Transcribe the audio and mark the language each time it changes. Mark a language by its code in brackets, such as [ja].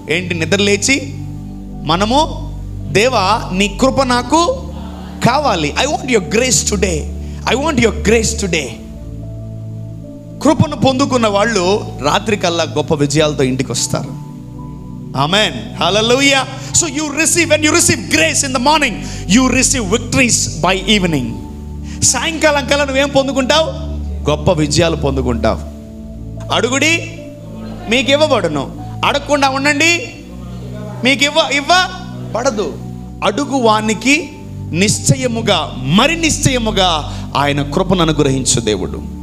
[te] ఏంటి? నిద్రలేచి మనము, దేవా నీ కృప నాకు కావాలి. [en] I want your grace today. [te] కృపను పొందుకున్న వాళ్ళు రాత్రి కల్లా గొప్ప విజయాలతో ఇంటికి వస్తారు. [en] Amen. Hallelujah. So when you receive grace in the morning, you receive victories by evening. [te] సాయంకాలం కల్లా నువ్వేం పొందుకుంటావు? గొప్ప విజయాలు పొందుకుంటావు. అడుగుడి మీకు ఇవ్వబడును, అడగకుండా ఉండండి మీకు ఇవ్వబడదు. అడుగు వానికి నిశ్చయముగా, మరి నిశ్చయముగా ఆయన కృపను అనుగ్రహించు దేవుడు.